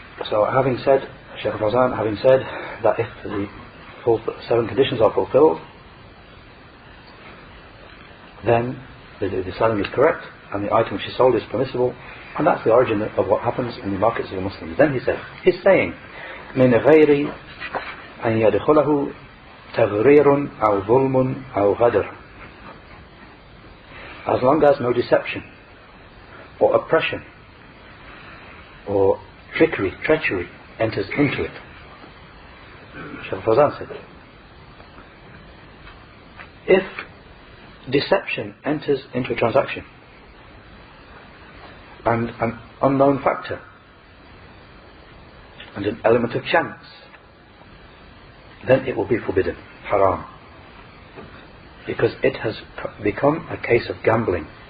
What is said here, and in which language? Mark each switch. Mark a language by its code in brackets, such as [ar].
[en] So having said, Shaykh Fawzan having said that if the seven conditions are fulfilled, then the selling is correct and the item which is sold is permissible, and that's the origin of what happens in the markets of the Muslims. Then he said, he's saying, [ar] مِنْ غَيْرِ أَنْ يَدْخُلَهُ تَغْرِيرٌ أَوْ ظُلْمٌ أَوْ غَدْرٌ. [en] As long as no deception or oppression or treachery enters into it. Shaykh Fawzan said, if deception enters into a transaction and an unknown factor and an element of chance, then it will be forbidden, haram, because it has become a case of gambling.